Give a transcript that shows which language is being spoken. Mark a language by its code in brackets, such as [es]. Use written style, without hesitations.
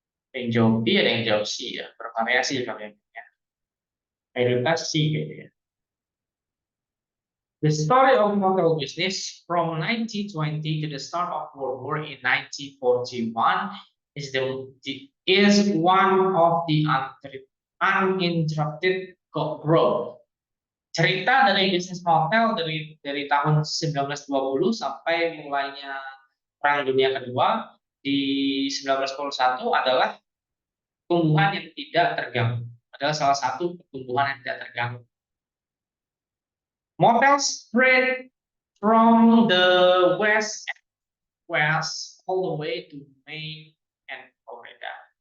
[id] Yang jawab B ada yang jawab C ya, bervariasi kalian ya. Mayoritas C gitu ya. [en] The story of motel business from 1920 to the start of World War in 1941 is one of the uninterrupted growth. [id] Cerita dari bisnis motel dari tahun 1920 sampai mulainya Perang Dunia Kedua di 1941 adalah pertumbuhan yang tidak terganggu. Adalah salah satu pertumbuhan yang tidak terganggu. [en] Motel spread from the west all the way to Maine and Florida.